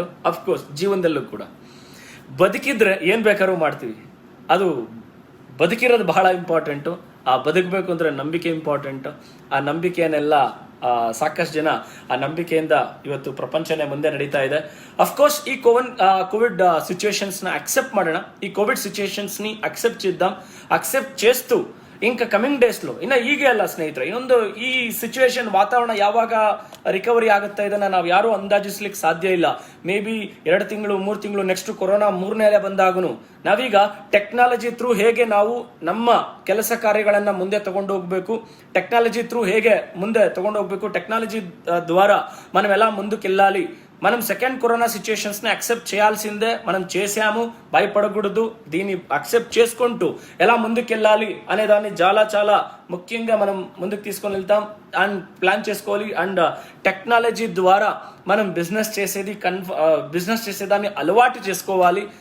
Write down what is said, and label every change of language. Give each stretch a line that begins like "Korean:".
Kannada: Of course ಜೀವನದಲ್ಲೂ ಕೂಡ ಬದುಕಿದ್ರೆ ಏನ್ ಬೇಕಾದ್ರೂ ಮಾಡ್ತೀವಿ, ಅದು ಬದುಕಿರೋದು ಬಹಳ ಇಂಪಾರ್ಟೆಂಟು. ಆ ಬದುಕಬೇಕು ಅಂದ್ರೆ ನಂಬಿಕೆ ಇಂಪಾರ್ಟೆಂಟ್. ಆ ನಂಬಿಕೆಯನ್ನೆಲ್ಲ ಸಾಕಷ್ಟು ಜನ ಆ ನಂಬಿಕೆಯಿಂದ ಇವತ್ತು ಪ್ರಪಂಚನೇ ಮುಂದೆ ನಡೀತಾ ಇದೆ. ಅಫ್ಕೋರ್ಸ್ ಈ కోవిడ్ సిచ్యుయేషన్స్ ನ అక్సెప్ట్ ಮಾಡೋಣ.
Telugu: ఈ కోవిడ్ సిచ్యుయేషన్స్ ని అక్సెప్ట్ చేద్దాం. అక్సెప్ట్ చేస్తూ ఇంకా కమింగ్ డేస్ లో
Kannada: ಇನ್ನ ಹೀಗೆ ಅಲ್ಲ ಸ್ನೇಹಿತರೆ, ಇನ್ನೊಂದು ಈ ಸಿಚುವೇಶನ್ ವಾತಾವರಣ ಯಾವಾಗ ರಿಕವರಿ ಆಗುತ್ತಾ ಇದನ್ನ ನಾವು ಯಾರು ಅಂದಾಜಿಸ್ಲಿಕ್ಕೆ ಸಾಧ್ಯ ಇಲ್ಲ. ಮೇ ಬಿ 2 ತಿಂಗಳು 3 ತಿಂಗಳು ನೆಕ್ಸ್ಟ್ ಕೊರೋನಾ 3ನೇ ಅಲೆ ಬಂದಾಗನು ನಾವೀಗ ಟೆಕ್ನಾಲಜಿ ಥ್ರೂ ಹೇಗೆ ನಾವು ನಮ್ಮ ಕೆಲಸ ಕಾರ್ಯಗಳನ್ನ ಮುಂದೆ ತಗೊಂಡು ಹೋಗ್ಬೇಕು, ಟೆಕ್ನಾಲಜಿ ಥ್ರೂ ಹೇಗೆ ಮುಂದೆ ತಗೊಂಡು ಹೋಗ್ಬೇಕು, ಟೆಕ್ನಾಲಜಿ ದ್ವಾರ
Telugu: మనమెలా ముందుకెళ్ళాలి, మనం సెకండ్ కరోనా సిచ్యుయేషన్స్ని యాక్సెప్ట్ చేయాల్సిందే, మనం చేసాము, భయపడకూడదు. దీన్ని యాక్సెప్ట్ చేసుకుంటూ ఎలా ముందుకెళ్ళాలి అనే దాన్ని చాలా ముఖ్యంగా మనం ముందుకు తీసుకొని వెళ్తాం అండ్ ప్లాన్ చేసుకోవాలి. అండ్ టెక్నాలజీ ద్వారా మనం బిజినెస్ చేసేదాన్ని అలవాటు చేసుకోవాలి.